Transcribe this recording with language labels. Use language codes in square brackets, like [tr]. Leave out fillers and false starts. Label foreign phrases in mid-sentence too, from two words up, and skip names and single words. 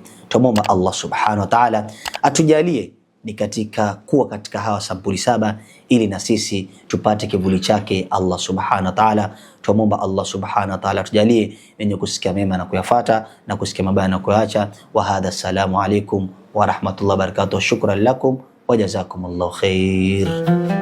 [sw] Tumomba [ar] الله سبحانه وتعالى [sw] atujalie ni katika kuwa katika hawa sampuli 7, ili na sisi tupate kivuli chake [ar] الله سبحانه وتعالى. [sw] Tumomba [ar] الله سبحانه وتعالى [sw] tujalie wenye kusikia mema na kuyafuata na kusikia mabaya na kuyaacha. [ar] وهذا السلام عليكم ورحمة الله وبركاته. شكرا لكم وجزاكم الله خير.